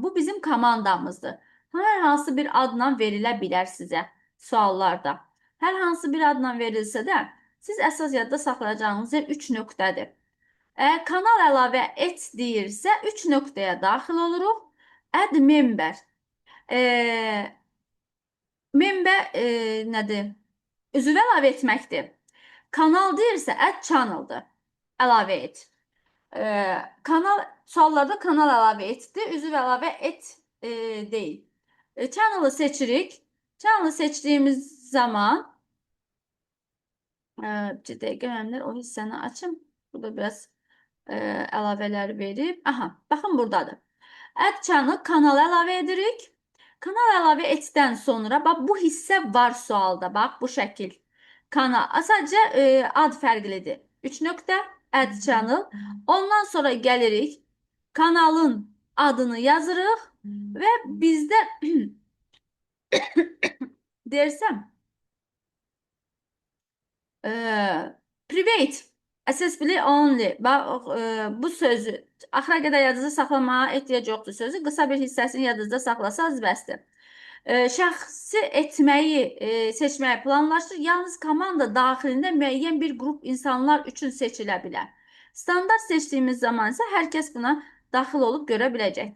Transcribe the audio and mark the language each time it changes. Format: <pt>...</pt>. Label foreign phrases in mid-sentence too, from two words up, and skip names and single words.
<az>Bu bizim komandamızdır. Hər hansı bir adla verilə bilər sizə suallarda. Hər hansı bir adla verilsə də, siz əsas yadda saxlayacağınız yer 3 nöqtədir. Kanal əlavə et deyirsə, 3 nöqtəyə daxil oluruq.</az> <en>Add member. E, Member nədir?</en> <az>Üzvü əlavə etməkdir. Kanal deyirsə,</az> <en>add channel-dır.</en> <az>Əlavə et. Kanal suallarda kanal əlavə etdi, üzv əlavə et deyil. Channel-ı seçirik. Channel-ı seçdiyimiz zaman bir dəqiqə mənimlə o hissəni açım. Burada biraz əlavələr verib. Aha, baxın buradadır.</az> <en>Add channel</en> <az>kanal əlavə edirik. Kanal əlavə etdən sonra bax bu hissə var sualda. Bax bu şəkil. Kanal sadəcə ad fərqlidir.</az> <en>3 nöqtə add channel.</en> <az>Ondan sonra gəlirik. Kanalın adını yazırıq və bizdə dersəm</az> <en>private accessibility only</en> <az>bu sözü axıra qədər yadınızda saxlamağa ehtiyac yoxdur sözü. Qısa bir hissəsini yadınızda saxlasanız bəsdir. Şəxsi etməyi seçməyi planlaşdır. Yalnız komanda daxilində müəyyən bir qrup insanlar üçün seçilə bilər. Standart seçdiyimiz zaman isə hər kəs buna daxil olub görə biləcəkdir.</az>